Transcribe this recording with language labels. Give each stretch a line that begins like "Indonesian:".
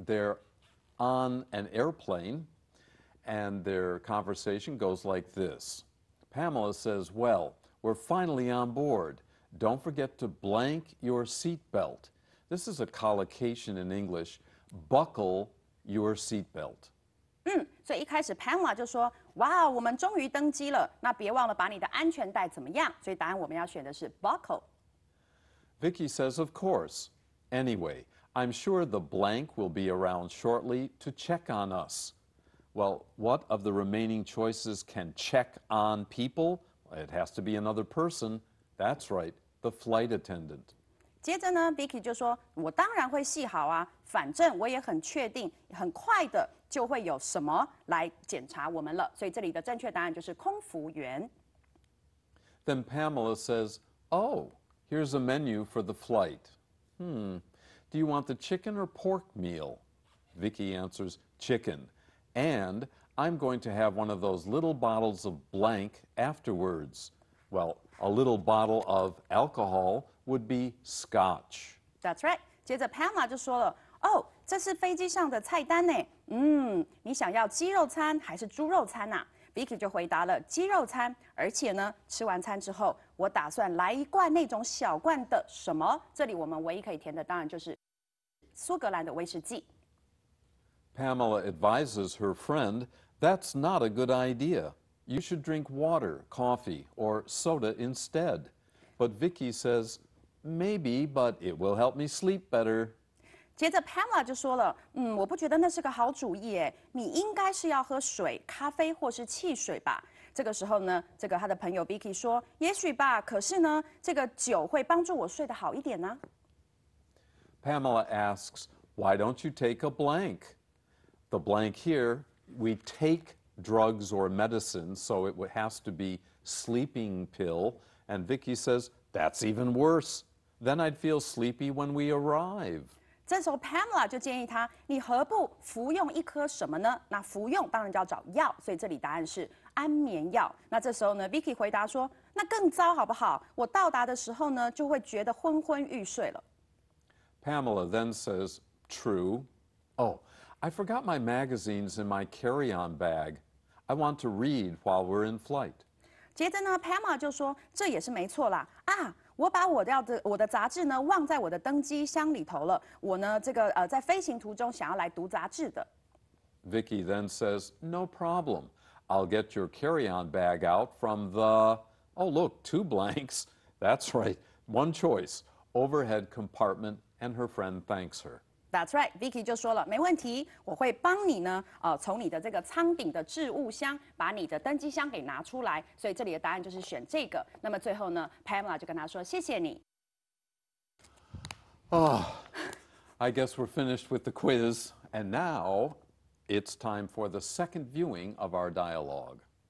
English: They're on an airplane and their conversation goes like this. Pamela says, well, we're finally on board. Don't forget to blank your seatbelt. This is a collocation in English. Buckle your seatbelt.
Chinese: 所以一开始 Pamela 就说：“哇，我们终于登机了，那别忘了把你的安全带怎么样？” 所以答案我们要选的是 buckle。
English: Vicky says, of course. Anyway, I'm sure the blank will be around shortly to check on us. Well, what of the remaining choices can check on people? It has to be another person. That's right, the flight attendant.
Chinese: 接着呢 ，Vicky 就说：“我当然会系好啊，反正我也很确定，很快的就会有什么来检查我们了。” 所以这里的正确答案就是空服员。
English: Then Pamela says, oh, here's a menu for the flight. Do you want the chicken or pork meal? Vicky answers, chicken. And I'm going to have one of those little bottles of blank afterwards. Well, a little bottle of alcohol would be scotch. That's right.
Chinese: 接着 Pamela 就说了：“哦，这是飞机上的菜单呢。你想要鸡肉餐还是猪肉餐啊？” Vicky 就回答了鸡肉餐，而且呢，吃完餐之后，我打算来一罐那种小罐的什么？这里我们唯一可以填的当然就是苏格兰的威士忌。
English: Pamela advises her friend, that's not a good idea. You should drink water, coffee, or soda instead. But Vicky says, maybe, but it will help me sleep better.
Chinese: 接着 Pamela 就说了：“我不觉得那是个好主意耶，你应该是要喝水、咖啡或是汽水吧。” 这个时候呢，这个他的朋友 Vicky 说：“也许吧，可是呢，这个酒会帮助我睡得好一点呢。”
English: Pamela asks, why don't you take a blank? The blank here, we take drugs or medicine, so it has to be sleeping pill. And Vicky says, that's even worse. Then I'd feel sleepy when we arrive.
Chinese: 这时候 Pamela 就建议他：“你何不服用一颗什么呢？那服用当然就要找药，所以这里答案是安眠药。那这时候呢 ，Vicky 回答说：‘那更糟好不好？我到达的时候呢，就会觉得昏昏欲睡了。’
English: Pamela then says, true. Oh, I forgot my magazines in my carry-on bag. I want to read while we're in flight.
Chinese: 接着呢 ，Pamela 就说：“这也是没错啦啊！我把我的杂志呢忘在我的登机箱里头了。我呢，在飞行途中想要来读杂志的。”
English: Vicky then says, no problem. I'll get your carry-on bag out from the, oh look, 2 blanks. That's right, 1 choice, overhead compartment, and her friend thanks her. That's right.
Chinese: Vicky 就说了，没问题，我会帮你呢，从你的这个舱顶的置物箱把你的登机箱给拿出来。所以这里的答案就是选这个。那么最后呢 ，Pamela 就跟他说，谢谢你。
English: I guess we're finished with the quiz, and now it's time for the second viewing of our dialogue.